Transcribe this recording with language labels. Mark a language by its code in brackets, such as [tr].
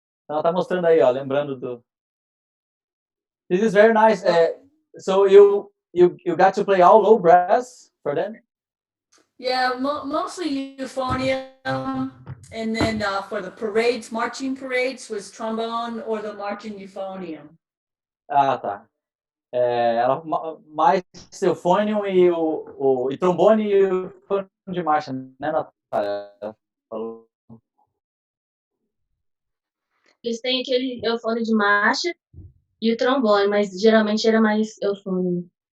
[pt] Ela tá mostrando aí, ó, lembrando do. [en] This is very nice. So you got to play all low brass for them? Yeah, mostly euphonium, and then for the parades, marching parades, was trombone or the marching euphonium. [pt] Ah, tá. Ela mais eufônio e trombone e eufônio de marcha, né, Natália? Falou. Eles têm aquele eufônio de marcha e o trombone, mas geralmente era mais eufônio.